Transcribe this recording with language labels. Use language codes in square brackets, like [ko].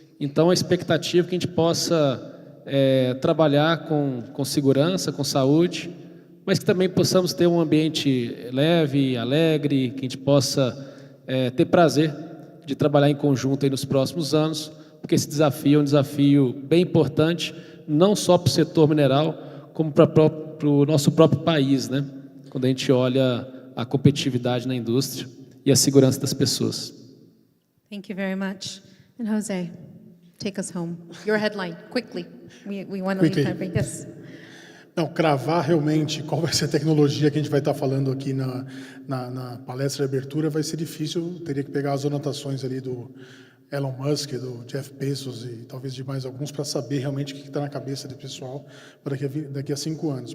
[pt] Então, a expectativa é que a gente possa trabalhar com segurança, com saúde, mas que também possamos ter um ambiente leve, alegre, que a gente possa ter prazer de trabalhar em conjunto aí nos próximos anos, porque esse desafio é um desafio bem importante, não só para o setor mineral, como para o nosso próprio país, né? Quando a gente olha a competitividade na indústria e a segurança das pessoas. [en] Thank you very much. And Jose, take us home. Your headline, quickly. We want to leave time for yes. [pt] Não, cravar realmente qual vai ser a tecnologia que a gente vai estar falando aqui na palestra de abertura vai ser difícil. Eu teria que pegar as anotações ali do Elon Musk, do Jeff Bezos e talvez de mais alguns para saber realmente o que está na cabeça do pessoal para daqui a 5 anos.